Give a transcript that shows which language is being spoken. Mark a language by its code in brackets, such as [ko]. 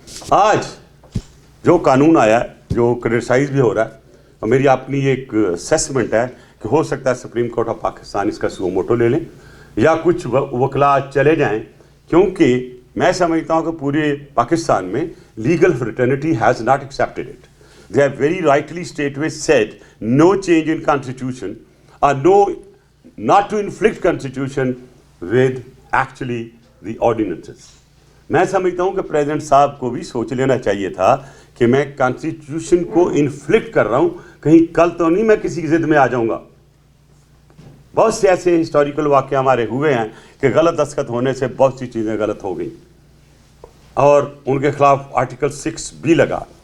[ur] آج جو قانون آیا ہے جو کرٹیسائز بھی ہو رہا ہے، اور میری اپنی ایک اسیسمنٹ ہے کہ ہو سکتا ہے سپریم کورٹ آف پاکستان اس کا سو موٹو لے لیں یا کچھ وکلا چلے جائیں، کیونکہ میں سمجھتا ہوں کہ پورے پاکستان میں [en] Legal fraternity has not accepted it. They have very rightly straightway said no change in constitution or not to inflict constitution with actually the ordinances. [ur] میں سمجھتا ہوں کہ پریزیڈنٹ صاحب کو بھی سوچ لینا چاہیے تھا کہ میں کانسٹیٹیوشن کو انفلکٹ کر رہا ہوں، کہیں کل تو نہیں میں کسی کی ضد میں آ جاؤں گا. بہت سے ایسے ہسٹوریکل واقعے ہمارے ہوئے ہیں کہ غلط دستخط ہونے سے بہت سی چیزیں غلط ہو گئیں اور ان کے خلاف آرٹیکل 6 بھی لگا.